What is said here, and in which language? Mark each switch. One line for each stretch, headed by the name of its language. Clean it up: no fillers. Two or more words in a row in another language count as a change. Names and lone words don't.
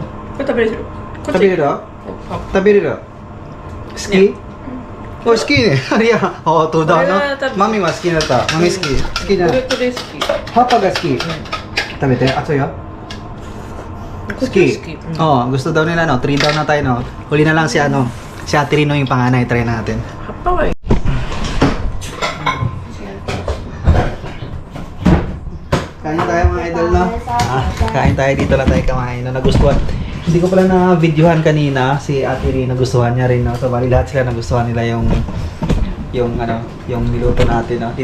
Japanese: これ食べれる？食べれる？食べれる？好き？好きね。いや、どうだな。マミは好きだった。マミ好き。好きじゃない。これ好き。葉っぱが好き。食べて。熱いよ。好き。
Filipino: gusto daw nila, no? 3 daw na tayo, no? Huli na lang si, si Ate Rino yung panganay. Try natin.
Japanese: 葉っぱはいい。
Filipino: Kain tayo mga idol, no? Kain tayo dito lang tayo kumain, no? Nagustuhan. Hindi ko pala na-videohan kanina si Ate Rin, nagustuhan niya rin, no? So, bali lahat sila nagustuhan nila yung niluto natin, no?